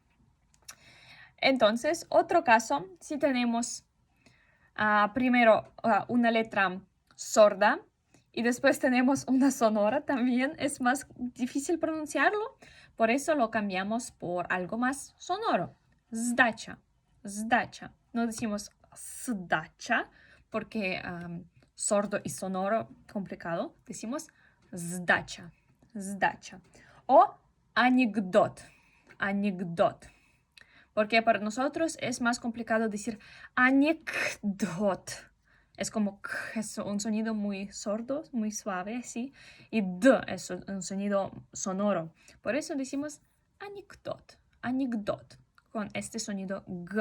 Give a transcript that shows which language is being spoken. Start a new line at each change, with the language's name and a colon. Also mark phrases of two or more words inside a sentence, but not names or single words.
Spanish: Entonces, otro caso, si tenemos primero una letra sorda y después tenemos una sonora, también es más difícil pronunciarlo. Por eso lo cambiamos por algo más sonoro.
Russian: сдача, сдача.
Spanish: No decimos sdacha porque sordo y sonoro, complicado. Decimos
Russian: сдача, сдача.
Spanish: O
Russian: анекдот, анекдот.
Spanish: Porque para nosotros es más complicado decir anecdot. Es como k, es un sonido muy sordo, muy suave, ¿sí? Y d es un sonido sonoro. Por eso decimos
Russian: анекдот, анекдот,
Spanish: con este sonido g.